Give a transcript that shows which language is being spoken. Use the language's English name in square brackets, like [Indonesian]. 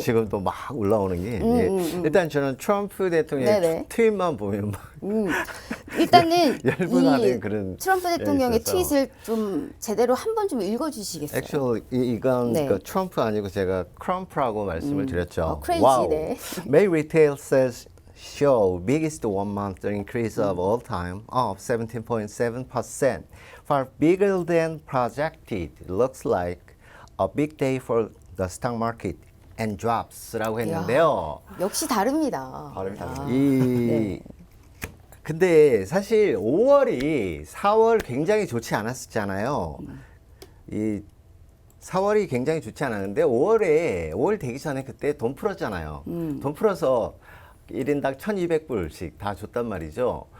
[Korean] 지금 또 막 올라오는 게 일단 저는 트럼프 대통령의 트윗만 보면 막 일단은 열분하는 그런 트럼프 대통령의 트윗을 좀 제대로 한번 좀 읽어주시겠어요? [English] Actually [Korean] 이건 네. 그 트럼프 아니고 제가 크럼프라고 말씀을 드렸죠. [English] crazy, wow. [Korean] 네. [English] May retail sales show biggest one-month increase of all time of 17.7%, far bigger than projected. Looks like a big day for the stock market and drops라고 [Korean] 했는데요. 역시 다릅니다. 네. 근데 사실 5월이 4월 굉장히 좋지 않았었잖아요. 이 4월이 굉장히 좋지 않았는데 5월 되기 전에 그때 돈 풀었잖아요. 돈 풀어서 1인당 1,200불씩 다 줬단 말이죠.